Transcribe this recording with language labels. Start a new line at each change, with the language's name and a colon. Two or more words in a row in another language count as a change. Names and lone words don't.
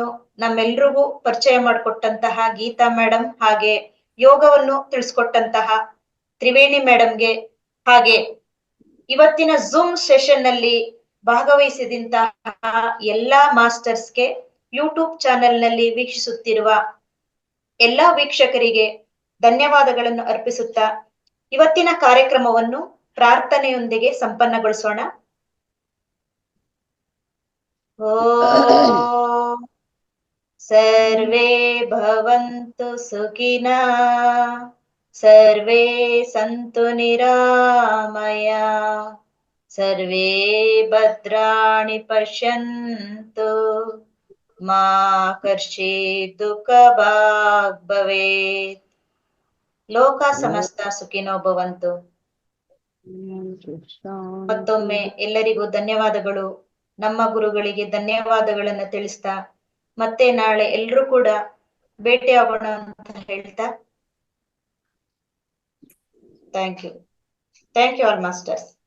Kannada: ನಮ್ಮೆಲ್ರಿಗೂ ಪರಿಚಯ ಮಾಡಿಕೊಟ್ಟಂತಹ ಗೀತಾ ಮೇಡಮ್, ಹಾಗೆ ಯೋಗವನ್ನು ತಿಳಿಸ್ಕೊಟ್ಟಂತಹ ತ್ರಿವೇಣಿ ಮೇಡಮ್ಗೆ, ಹಾಗೆ ಇವತ್ತಿನ
English: Zoom session
Kannada: ನಲ್ಲಿ ಭಾಗವಹಿಸಿದಂತಹ ಎಲ್ಲಾ ಮಾಸ್ಟರ್ಸ್ಗೆ,
English: YouTube channel
Kannada: ನಲ್ಲಿ ವೀಕ್ಷಿಸುತ್ತಿರುವ ಎಲ್ಲಾ ವೀಕ್ಷಕರಿಗೆ ಧನ್ಯವಾದಗಳನ್ನು ಅರ್ಪಿಸುತ್ತಾ ಇವತ್ತಿನ ಕಾರ್ಯಕ್ರಮವನ್ನು ಪ್ರಾರ್ಥನೆಯೊಂದಿಗೆ ಸಂಪನ್ನಗೊಳಿಸೋಣ.
Sanskrit: ಓಂ ಸರ್ವೇ ಭವಂತು ಸುಖಿನಃ, ಸರ್ವೇ ಸಂತು ನಿರಾಮಯಃ, ಸರ್ವೇ ಭದ್ರಾಣಿ ಪಶ್ಯಂತು, ಮಾ ಕರ್ಷಿತ್ ದುಃಖಭಾಗ್ ಭವೇತ್. ಲೋಕ ಸಮಸ್ತ ಸುಖಿನೋ ಭವಂತು.
Kannada: ಮತ್ತೊಮ್ಮೆ ಎಲ್ಲರಿಗೂ ಧನ್ಯವಾದಗಳು. ನಮ್ಮ ಗುರುಗಳಿಗೆ ಧನ್ಯವಾದಗಳನ್ನ ತಿಳಿಸ್ತಾ ಮತ್ತೆ ನಾಳೆ ಎಲ್ರೂ ಕೂಡ ಭೇಟಿಯಾಗೋಣ ಅಂತ ಹೇಳ್ತಾ,
English: thank you all masters.